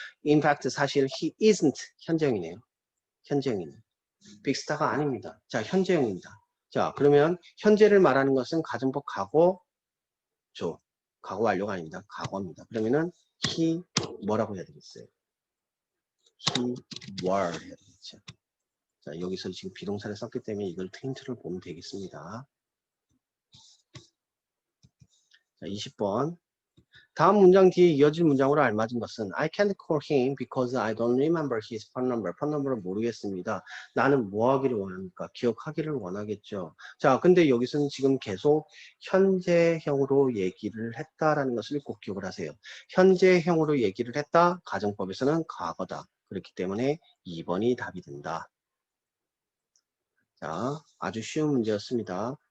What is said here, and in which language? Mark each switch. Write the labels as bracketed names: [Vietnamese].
[English] In fact, [Korean] 사실 [English] he isn't [Korean] 현재형이네요. 현재형이네. 빅스타가 아닙니다. 자, 현재형입니다. 자, 그러면 현재를 말하는 것은 가정법 과거죠. 과거 완료가 아닙니다. 과거입니다. 그러면은 he 뭐라고 해야 되겠어요? [English] He were [Korean] 해야 되겠죠. 자, 여기서 지금 비동사를 썼기 때문에 이걸 힌트를 보면 되겠습니다. 자, 20번. 다음 문장 뒤에 이어질 문장으로 알맞은 것은 [English] I can't call him because I don't remember his phone number. [Korean] 폰 넘버를 모르겠습니다. 나는 뭐 하기를 원합니까? 기억하기를 원하겠죠. 자, 근데 여기서는 지금 계속 현재형으로 얘기를 했다라는 것을 꼭 기억을 하세요. 현재형으로 얘기를 했다. 가정법에서는 과거다. 그렇기 때문에 2번이 답이 된다. 자, 아주 쉬운 문제였습니다.